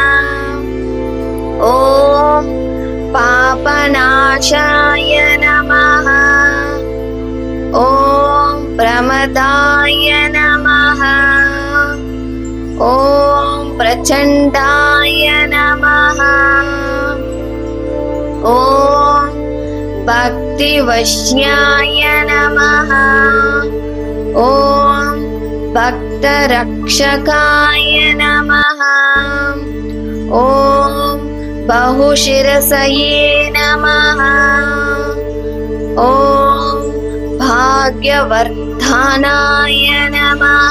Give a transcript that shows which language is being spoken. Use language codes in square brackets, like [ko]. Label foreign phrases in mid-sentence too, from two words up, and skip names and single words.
[sa] ఓం పాపనాశాయ నమః, ఓం ప్రమదాయ నమః, ఓం ప్రచండాయ నమః, ఓం భక్తివశ్యాయ నమః, ఓం भक्तरक्षकाय नमः। ॐ बहुशिरसये नमः। ॐ भाग्यवर्धनाय नमः।